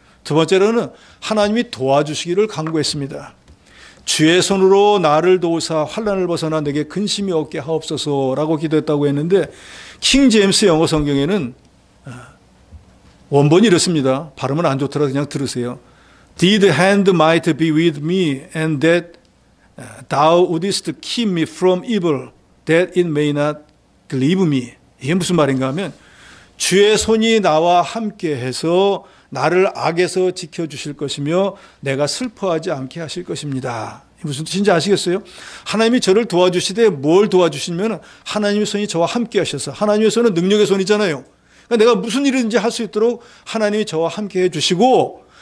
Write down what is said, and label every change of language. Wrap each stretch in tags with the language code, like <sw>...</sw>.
<ko>두 번째로는 하나님이 도와주시기를 간구했습니다. 주의 손으로 나를 도우사 환난을 벗어나 내게 근심이 없게 하옵소서라고 기도했다고 했는데 킹 제임스 영어 성경에는 원본이 이렇습니다. 발음은 안 좋더라도 그냥 들으세요.</ko> <en>Did hand might be with me and that thou wouldest keep me from evil that it may not grieve me.</en> <ko>이게 무슨 말인가 하면 주의 손이 나와 함께해서 나를 악에서 지켜주실 것이며 내가 슬퍼하지 않게 하실 것입니다. 무슨 뜻인지 아시겠어요? 하나님이 저를 도와주시되 뭘 도와주시면 하나님의 손이 저와 함께 하셔서 하나님의 손은 능력의 손이잖아요. 그러니까 내가 무슨 일이든지 할 수 있도록 하나님이 저와 함께 해주시고</ko>